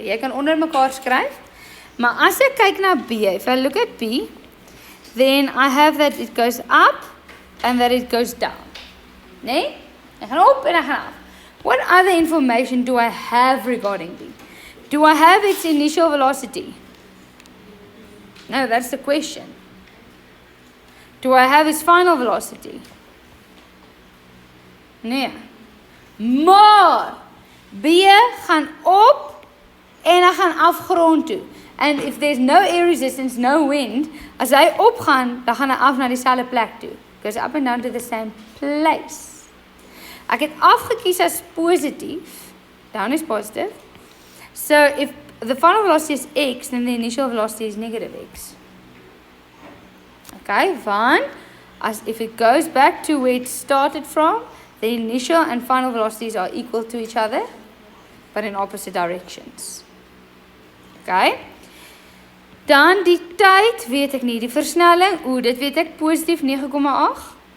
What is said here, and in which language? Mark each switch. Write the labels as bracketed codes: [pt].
[af] Jy kan onder mekaar skryf, maar as ek kyk na B, [en] if I look at B, then I have that it goes up and that it goes down. [af] Nee? Ek gaan op en ek gaan af. [en] What other information do I have regarding B? Do I have its initial velocity? No, that's the question. Do I have its final velocity? [af] Nee. Maar B gaan op en hy gaan af grond toe. [en] And if there's no air resistance, no wind, [af] as hy opgaan, dan gaan hy af na dieselfde plek toe. [en] Goes up and down to the same place. [af] Ek het afgekies as positief. [en] Down is positive. So if the final velocity is x, then the initial velocity is negative x. Okay, as if it goes back to where it started from, the initial and final velocities are equal to each other, but in opposite directions. Okay. [af] Dan die tyd, weet ek nie, die versnelling, dit weet ek, positief 9,8.